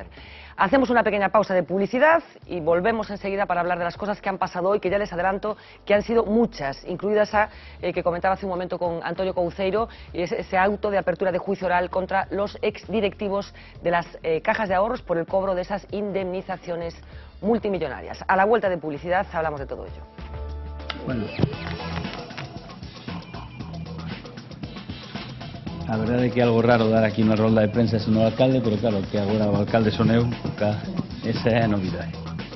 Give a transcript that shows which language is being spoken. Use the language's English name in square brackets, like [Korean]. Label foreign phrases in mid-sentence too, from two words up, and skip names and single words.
[Spanish] Hacemos una pequeña pausa de publicidad y volvemos enseguida para hablar de las cosas que han pasado hoy, que ya les adelanto que han sido muchas, incluida esa que comentaba hace un momento con Antonio Couceiro, y ese auto de apertura de juicio oral contra los exdirectivos de las cajas de ahorros por el cobro de esas indemnizaciones multimillonarias. A la vuelta de publicidad hablamos de todo ello. Bueno, [Galician] a verdade é que é algo raro dar aquí unha rolda de prensa sen o alcalde, pero claro, que agora o alcalde son eu, esa é a novidade.